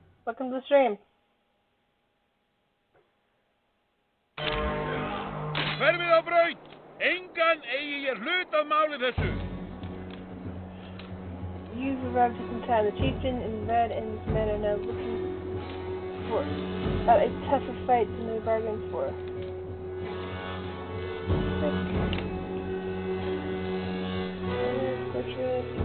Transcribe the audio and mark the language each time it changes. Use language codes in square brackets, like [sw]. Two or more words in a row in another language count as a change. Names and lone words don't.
[en] Welcome to the stream. [is] Hverfið á braut! Engan eigi ég hlut af máli þessu! [en] You've arrived just in time. The chieftain in red and his men are now looking for a tougher fight than they bargained for. Portrait.